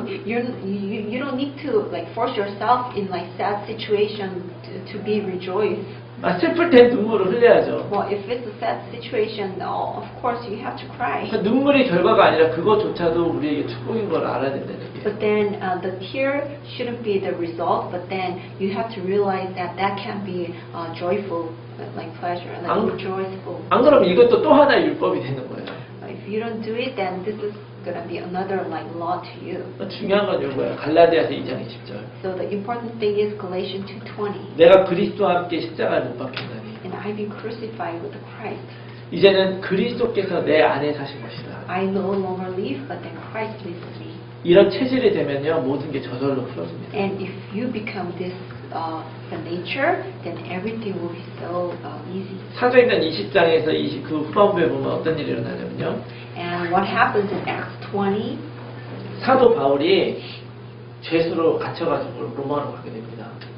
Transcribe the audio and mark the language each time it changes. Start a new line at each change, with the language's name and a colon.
English: Well, you don't need to like force yourself in like sad situation to be rejoiced.
Korean: 아, 슬플 땐 눈물을 흘려야죠.
English: Well, if it's a sad situation, of course you have to cry.
Korean: 그 눈물이 결과가 아니라 그것조차도 우리에게 축복인 걸 알아야 된다는 얘기예요.
English: But then the tear shouldn't be the result. But then you have to realize that that can be joyful, like pleasure, like rejoiceful.
Korean: 안 그러면 이것도 또 하나의 율법이 되는 거예요.
English: If you don't do it, then this is gonna be another like law to you.
Korean: 중요한 건 이거예요. 갈라디아서 2장 20절.
English: So the important thing is Galatians 2:20.
Korean: 내가 그리스도와 함께 십자가를 못 박혔나니
English: And I've been crucified with Christ.
Korean: 이제는 그리스도께서 내 안에 사신 것이다.
English: I no longer live, but then Christ lives in me.
Korean: 이런 체질이 되면요 모든 게 저절로 풀어집니다.
English: And if you become this the nature, then everything will be so easy.
Korean: 사도행전 20장에서 그 후반부에 보면 어떤 일이 일어나냐면요.
English: And what happens in Acts 20?
Korean: 사도 바울이 죄수로 갇혀가지고 로마로 가게 됩니다.